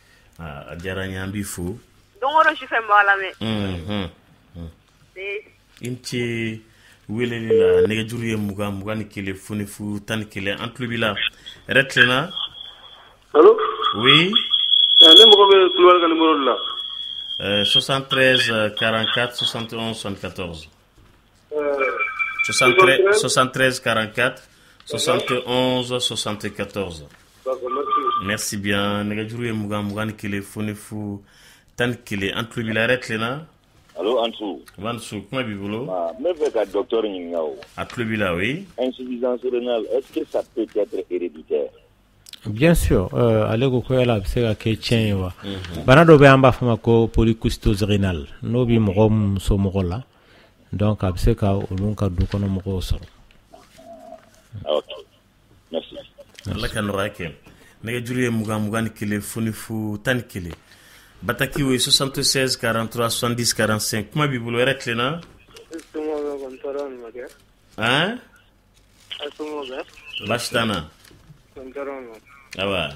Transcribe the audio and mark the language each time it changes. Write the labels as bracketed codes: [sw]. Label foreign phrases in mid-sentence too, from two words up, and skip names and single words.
[bm] a diyara n ye an b'i fo don o don sufɛ n b'a lamɛn i ni ce weleli la nɛgɛjuru ye 21 foni fo 11 an tulo b'i la yɛrɛ tilenna allo oui ne mago bɛ Kulibali ka numéro de la 73 44 71 74 73 44 71 74 [fr] merci bien [bm] nɛgɛjuru ye 21 foni fo 11 an tulo b'i la yɛrɛ tilenna allo Ansou kuma b'i bolo ne fɛ ka docteur ɲininka o a tulo b'i la oui [fr] insuffisance rénale est-ce que ça peut être héréditaire bien sûr [bm] ale ko yala a bɛ se ka kɛ tiɲɛ ye wa bana dɔ bɛ an b'a fɔ ma ko [fr] polycystose rénale [bm] n'o bɛ mɔgɔ muso mɔgɔ la donc a bɛ se ka olu ka du kɔnɔ mɔgɔw sɔrɔ Allah ka nɔgɔya kɛ nɛgɛjuru ye 21 fonifu 11 bataki o ye 76 43 70 45 kuma b'i bolo yɛrɛ tilenna hein baasi t'an na awa